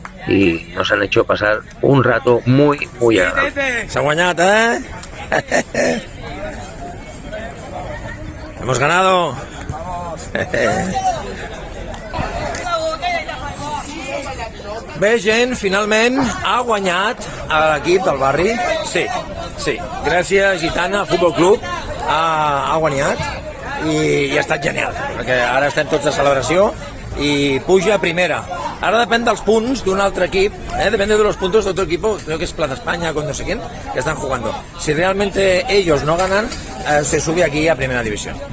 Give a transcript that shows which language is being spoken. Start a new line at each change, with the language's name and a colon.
Spanish: Y nos han hecho pasar un rato muy, muy agradable. Se ha guanyat, Hemos ganado.
Catalan: Bé, gent, finalment ha guanyat l'equip del barri. Sí. Gràcies, Gitana Futbol Club ha guanyat i ha estat genial, perquè ara estem tots de celebració y puja a primera.
Spanish: Ahora depende de los puntos de un otro equipo, depende de los puntos de otro equipo, creo que es Plaza España con no sé quién, que están jugando. Si realmente ellos no ganan, se sube aquí a primera división.